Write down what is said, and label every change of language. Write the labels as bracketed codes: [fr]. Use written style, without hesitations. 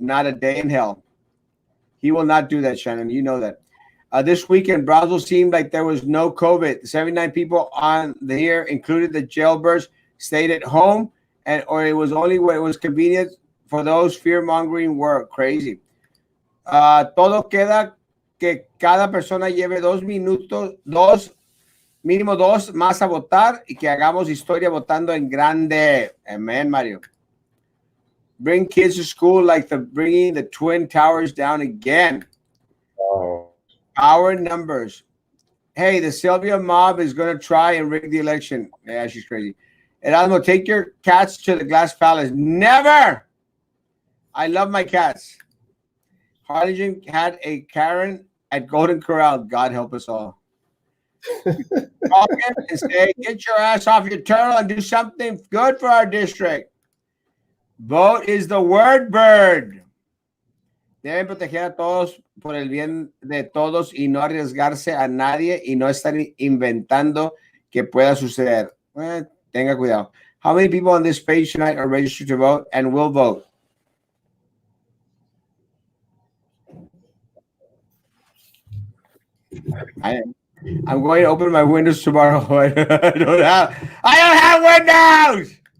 [en] Not a day in hell. He will not do that, Shannon. You know that. This weekend, Brownsville seemed like there was no COVID. 79 people on here, included the jailbirds, stayed at home, or it was only when it was convenient for those fear-mongering were crazy. [es] Todo queda que cada persona lleve 2 minutos, mínimo 2 más a votar y que hagamos historia votando en grande. [en] Amen, Mario. Bring kids to school like bringing the Twin Towers down again. Oh. Our numbers. Hey, the Sylvia mob is going to try and rig the election. Yeah, she's crazy. Erasmo, take your cats to the Glass Palace. Never! I love my cats. Harlingen had a Karen at Golden Corral. God help us all. Call him and say, get your ass off your turtle and do something good for our district. Vote is the word, bird. [es] Deben proteger a todos por el bien de todos y no arriesgarse a nadie y no estar inventando que pueda suceder. Tenga cuidado. [en] How many people on this page tonight are registered to vote and will vote? I'm going to open my windows tomorrow. I don't have windows.